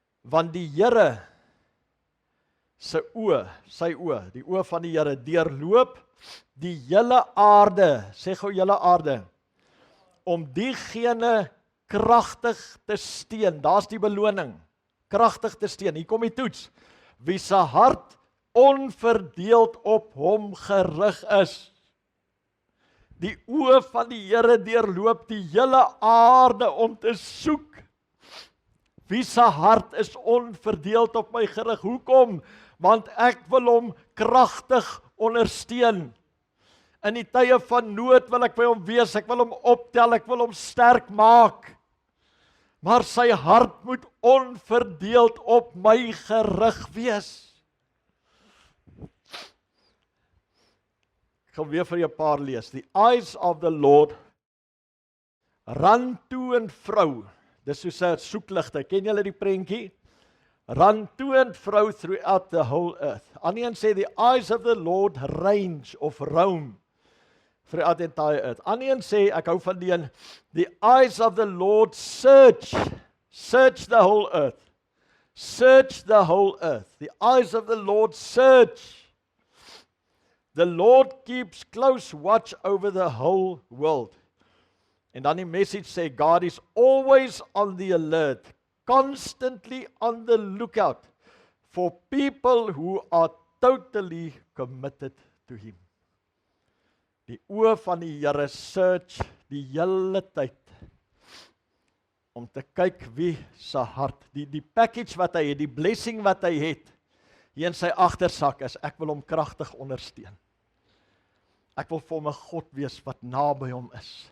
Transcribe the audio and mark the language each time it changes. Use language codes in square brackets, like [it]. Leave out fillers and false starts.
[af] Want die Here se oë, sy oë, die oë van die Here deurloop die hele aarde, sê gou hele aarde, om diegene kragtig te steun. Daar's die beloning. Kragtig te steun. Hier kom die toets. Wie se hart onverdeeld op hom gerig is. Die oë van die Here deurloop die hele aarde om te soek. Wie se hart is onverdeeld op my gerig? Hoekom? Want ek wil hom kragtig ondersteun. In die tye van nood wil ek by hom wees, ek wil hom optel, ek wil hom sterk maak. Maar sy hart moet onverdeeld op my gerig wees. Ek gaan weer vir jou 'n paar lees. [en] The eyes of the Lord run to and fro. [af] Dis soos 'n soekligte. Ken julle die prentjie? [en] Run to and fro throughout the whole earth. [af] Ander een sê [en] the eyes of the Lord range of roam throughout the entire earth. [af] Ander een sê, ek hou van die een, [en] the eyes of the Lord search the whole earth. Search the whole earth. The eyes of the Lord search. The Lord keeps close watch over the whole world. [af] En dan die message sê, [en] God is always on the alert, constantly on the lookout for people who are totally committed to Him. [af] Die oë van die Here search die hele tyd om te kyk wie se hart, die package wat hy het, die blessing wat hy het, hier in sy agtersak is, ek wil hom kragtig ondersteun. Ek wil vir hom 'n God wees wat naby hom is.